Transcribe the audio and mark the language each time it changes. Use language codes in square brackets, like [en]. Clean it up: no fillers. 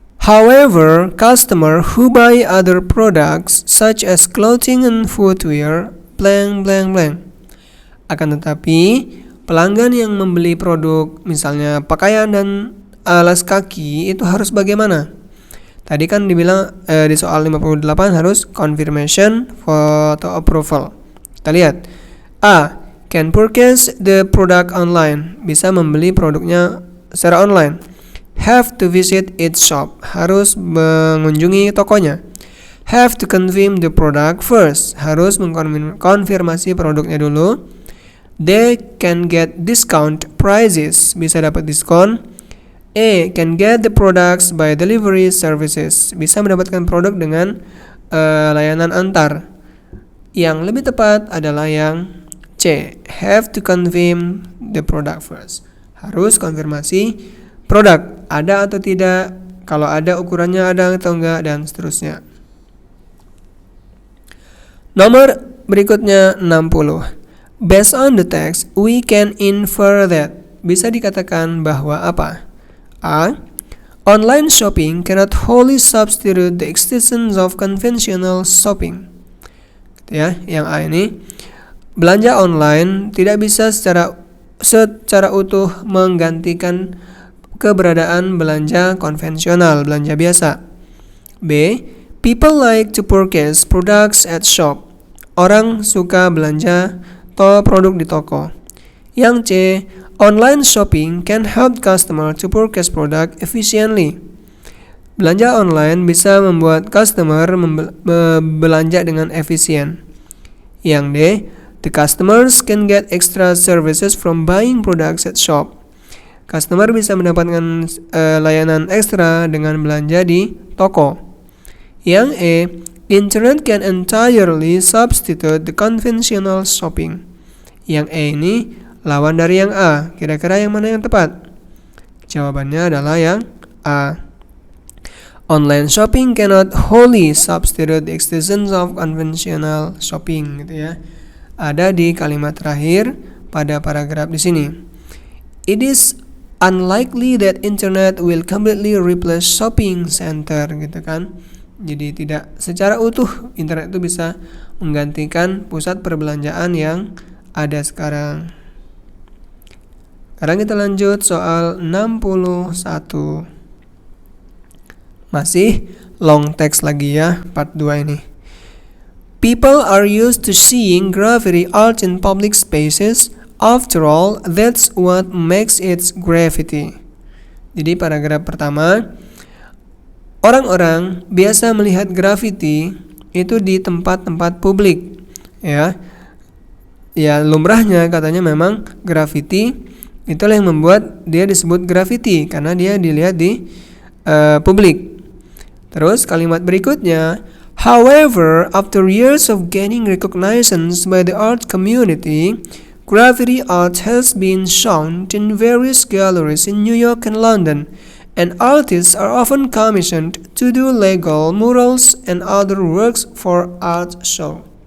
[en] However, customers who buy other products such as clothing and footwear blank blank blank. [id] Akan tetapi, pelanggan yang membeli produk misalnya pakaian dan alas kaki itu harus bagaimana? Tadi kan dibilang di soal 58 harus confirmation, photo approval. Kita lihat. A. [en] Can purchase the product online. [id] Bisa membeli produknya secara online. [en] Have to visit its shop. [id] Harus mengunjungi tokonya. [en] Have to confirm the product first. [id] Harus mengkonfirmasi produknya dulu. [en] They can get discount prices. [id] Bisa dapat diskon. [en] A. Can get the products by delivery services. [id] Bisa mendapatkan produk dengan layanan antar. Yang lebih tepat adalah yang C. [en] Have to confirm the product first. [id] Harus konfirmasi produk ada atau tidak, kalau ada ukurannya ada atau enggak, dan seterusnya. Nomor berikutnya 60. [en] Based on the text, we can infer that. [id] Bisa dikatakan bahwa apa? A. [en] Online shopping cannot wholly substitute the existence of conventional shopping. [id] Ya, yang A ini, belanja online tidak bisa secara utuh menggantikan keberadaan belanja konvensional, belanja biasa. B. [en] People like to purchase products at shop. [id] Orang suka belanja produk di toko. Yang C. [en] Online shopping can help customer to purchase product efficiently. [id] Belanja online bisa membuat customer belanja dengan efisien. Yang D. [en] The customers can get extra services from buying products at shop. [id] Customer bisa mendapatkan layanan ekstra dengan belanja di toko. Yang E. [en] Internet can entirely substitute the conventional shopping. [id] Yang E ini lawan dari yang A. Kira-kira yang mana yang tepat? Jawabannya adalah yang A. [en] Online shopping cannot wholly substitute the existence of conventional shopping, [id] gitu ya. Ada di kalimat terakhir pada paragraf di sini. [en] It is unlikely that internet will completely replace shopping center, [id] gitu kan. Jadi tidak secara utuh internet itu bisa menggantikan pusat perbelanjaan yang ada sekarang. Sekarang kita lanjut soal 61. Masih long text lagi ya, part 2 ini. [en] People are used to seeing graffiti art in public spaces. After all, that's what makes it graffiti. [id] Jadi paragraf pertama, orang-orang biasa melihat graffiti itu di tempat-tempat publik. Ya, lumrahnya katanya memang graffiti itulah yang membuat dia disebut graffiti karena dia dilihat di publik. Terus kalimat berikutnya, [en] however, after years of gaining recognition by the art community, graffiti art has been shown in various galleries in New York and London, and artists are often commissioned to do legal murals and other works for art show.